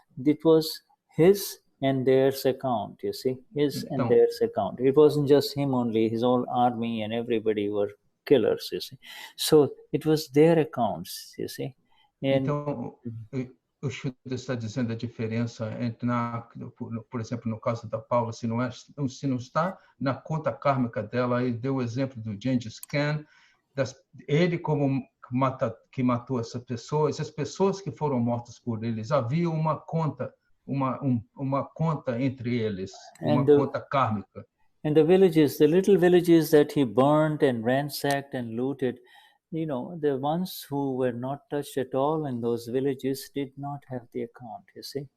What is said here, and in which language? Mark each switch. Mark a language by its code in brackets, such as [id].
[en] It was his and theirs account, you see, and theirs account. It wasn't just him only; his whole army and everybody were killers, you see. So it was their accounts, you see. And, [pt] então, o Shuddha está dizendo a diferença entre, por exemplo, no caso da Paula, se não está na conta kármica dela, ele deu o exemplo do Genghis Khan, ele como que matou essas pessoas que foram mortas por eles, havia uma conta, uma conta entre eles, uma conta kármica. [en] And the little villages that he burned and ransacked and looted, the ones who were not touched at all in those villages did not have the account, you see.